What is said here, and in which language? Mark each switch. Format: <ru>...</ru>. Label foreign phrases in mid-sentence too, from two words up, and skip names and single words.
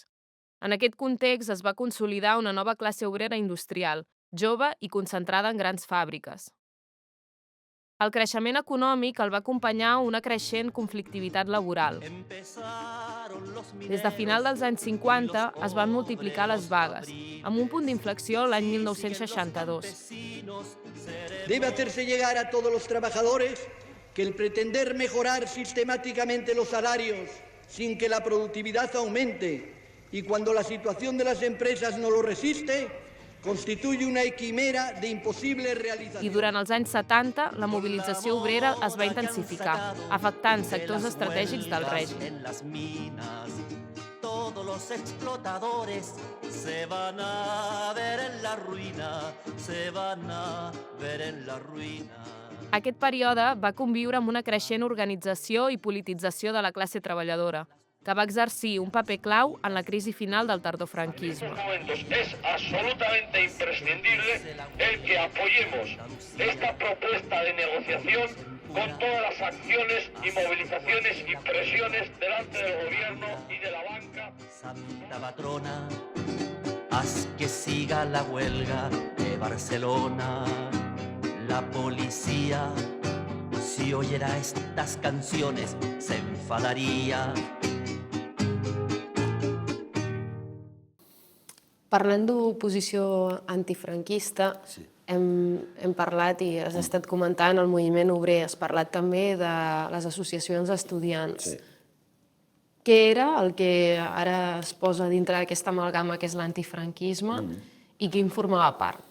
<ca>En aquest context es va consolidar una nova classe obrera industrial, jove i concentrada en grans fàbriques. El creixement econòmic el va acompanyar una creixent conflictivitat laboral. Des de final dels anys 50 es van multiplicar les vagues, amb un punt d'inflexió l'any 1962.</ca> <es>Debe hacerse llegar a todos los trabajadores que el pretender mejorar sistemáticamente los salarios sin que la productividad aumente y cuando la situación de las empresas no lo resiste, constituye una quimera de imposible realització.</es> <ca>I durant els anys 70, la mobilització obrera es va intensificar, afectant sectors estratègics del règim.</ca> <es>Todos los explotadores se van a ver en la ruïna, se van a ver en la ruïna.</es> <ca>Aquest període va conviure amb una creixent organització i politització de la classe treballadora, que va exercir un paper clau en la crisi final del tardofranquisme.</ca> <es>Es absolutamente imprescindible el que apoyemos esta propuesta de negociación con todas las acciones y movilizaciones y presiones delante del gobierno y de la banca. Santa patrona, haz que siga la huelga de Barcelona. La policía, si oyera estas canciones, se enfadaría.</es> <ca>Parlant d'oposició antifranquista, hem parlat i has estat comentant el moviment obrer, has parlat també de les associacions d'estudiants. Què era el que ara es posa dintre d'aquesta amalgama que és l'antifranquisme i qui en formava part?</ca>